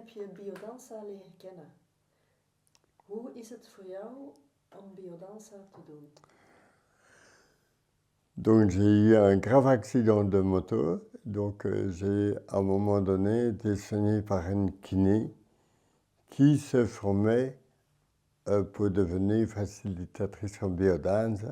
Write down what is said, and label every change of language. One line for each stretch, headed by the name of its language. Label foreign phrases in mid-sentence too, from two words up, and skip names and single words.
Dutch: heb je biodanza leren kennen. Hoe is het voor jou om biodanza te doen?
French: Donc j'ai eu un grave accident de moto, donc j'ai à un moment donné été soigné par une kiné qui se formait pour devenir facilitatrice en biodance.